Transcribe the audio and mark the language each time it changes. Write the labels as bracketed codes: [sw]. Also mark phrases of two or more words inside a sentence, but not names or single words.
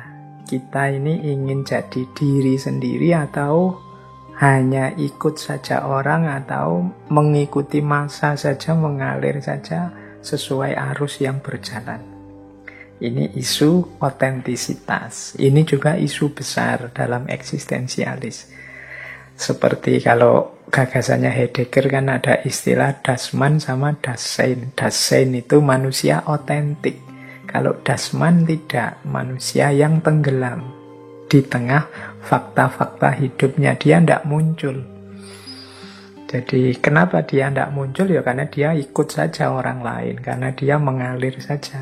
[id] Kita ini ingin jadi diri sendiri atau hanya ikut saja orang, atau mengikuti massa saja, mengalir saja sesuai arus yang berjalan. Ini isu otentisitas. Ini juga isu besar dalam eksistensialis. Seperti kalau gagasannya Heidegger kan ada istilah [de] das Man [id] sama [de] das Sein. Das Sein [id] itu manusia otentik. Kalau [de] das Man [id] tidak, manusia yang tenggelam di tengah fakta-fakta hidupnya, dia tidak muncul. Jadi kenapa dia tidak muncul? Ya karena dia ikut saja orang lain, karena dia mengalir saja.